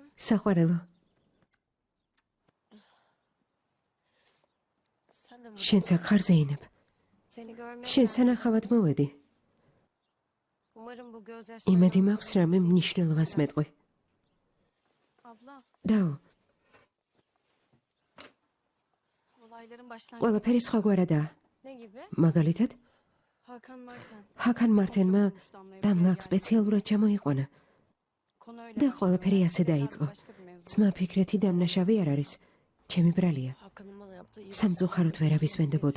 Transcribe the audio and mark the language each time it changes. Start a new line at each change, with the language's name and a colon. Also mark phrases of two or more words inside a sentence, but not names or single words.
Georgian: საყვარელო. შენც აქ ხარ ზეინებ.
Turkish: Seni görmeye
Georgian: შენ
Turkish: geldim.
Georgian: სანახავად მოვედი.
Turkish: Umarım bu gözyaşları...
Georgian: იმედი მაქვს რამე მნიშვნელოვანს მეტყვი.
Turkish: Abla,
Georgian: დაო,
Turkish: olayların başlangıcı...
Georgian: ყველაფერი სხვაგვარადაა.
Turkish: Ne gibi?
Georgian: მაგალითად, Hakan Marten. ჰაკან მარტენმა დამლა აქ სპეციალურად ჩამოიყვანა
Turkish: Konu öyle
Georgian: და
Turkish: başladı.
Georgian: ყველაფერი ასე დაიწყო.
Turkish: Başka bir mevzu.
Georgian: ძმა ფიქრეთი დამნაშავე არ არის. ჩემი ბრალია.
Turkish: Hakan'ın bana yaptığı iyi
Georgian: სამწუხაროდ ვერავის ვენდებოდი.